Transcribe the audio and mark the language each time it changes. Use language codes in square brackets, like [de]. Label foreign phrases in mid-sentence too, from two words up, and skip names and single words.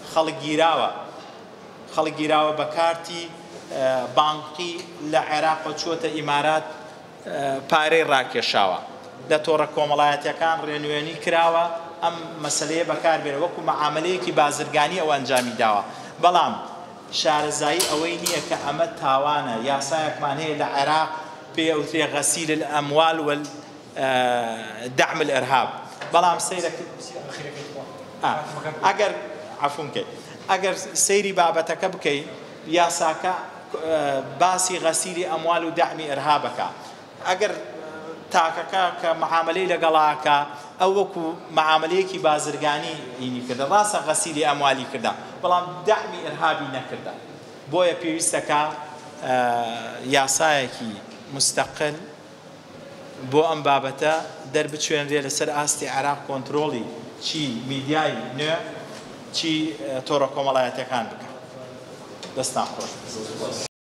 [ckb] خەڵک گیراوە بە کارتی بانقی لە عێراق چووەتە ئیمارات پارەی ڕاکێشاوە لە تۆڕە کۆمەڵایەتیەکان ڕێنوێنی کراوە ئەم مەسەلەیە بەکاربێنە وەکو مەعامەلەیەکی بازرگانی ئەوە ئەنجامی داوە بەڵام شارەزایی ئەوەی نییە کە ئەمە تاوانە یاسایەکمان هەیە لە عێراق پێوترێ [ar] غەسیل الأموال والدعم الإرهاب [ckb] بەڵام ئەگەر عەفوونکەی ئەگەر سەیری بابەتەکە بکەین یاساکە باسی غەسیلی ئەموال و دعمی ئیرهابەکە ئەگەر تاکەکە کە مەعامەلەی لەگەڵاکە ئەو وەکو مەعامەلەیەکی بازرگانی هینی کردە ڕاستە غەسیلی ئەموالی کردە بەڵام دعمی ئیرهابی نەکردە بۆیە پێویستەکە یاسایەکی مستەقل بۆ ئەم بابەتە دەربچێنرێ لەسەر ئاستی عێراق کۆنترۆڵی چی میدیای نوێ چی تۆڕە کۆمەڵایەتیەکان بکە دەستان خۆش